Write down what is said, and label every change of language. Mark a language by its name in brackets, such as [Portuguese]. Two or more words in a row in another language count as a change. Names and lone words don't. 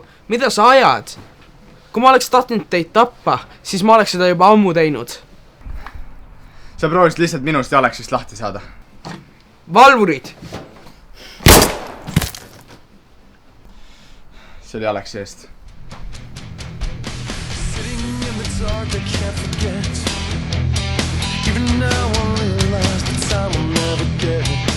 [Estonian] Mida sa ajad? Kui ma oleks tahtnud teid tappa, siis ma oleks seda juba ammu teinud. sa proovisid lihtsalt minust ja Aleksist lahti saada. Valvurid! see oli Aleksi eest. [English] Sitting in the dark, I can't forget. Even now I realize the time will never get.